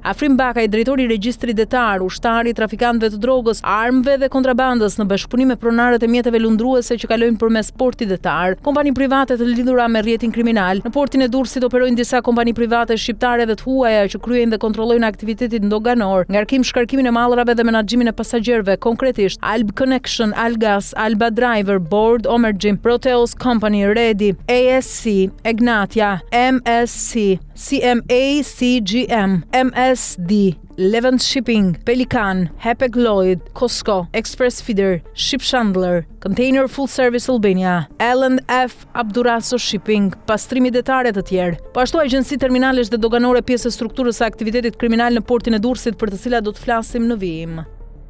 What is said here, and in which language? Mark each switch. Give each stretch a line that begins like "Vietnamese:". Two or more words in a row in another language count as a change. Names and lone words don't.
Albanian: Afrim Bakaj, drejtori i regjistrit detar, ushtari i trafikantëve të drogës, armëve dhe kontrabandës në bashkëpunim me pronarët e mjeteve lundruese që kalojnë përmes portit detar. Kompani private të lidhura me rrjetin kriminal. Në portin e Durrësit operojnë disa kompani private shqiptare dhe të huaja që kryejnë dhe kontrollojnë aktivitetin ndoganor, ngarkim, shkarkimin e mallrave dhe menaxhimin e pasagerëve, konkretisht Alb Connection, Algas, Alba Driver, Board, Omergjim, Proteus Company, Redi, ASC, Egnatia, MSC, CMA-CGM, MSD, Levant Shipping, Pelikan, Hapag Lloyd, Costco, Express Feeder, Ship Chandler, Container Full Service Albania, L&F Abduraso Shipping, pastrimi detare të tjerë. Po ashtu agjenci terminalesh dhe doganore, pjesë e strukturës së aktivitetit kriminal në portin e Durrësit, për të cilat do të flasim në vijim.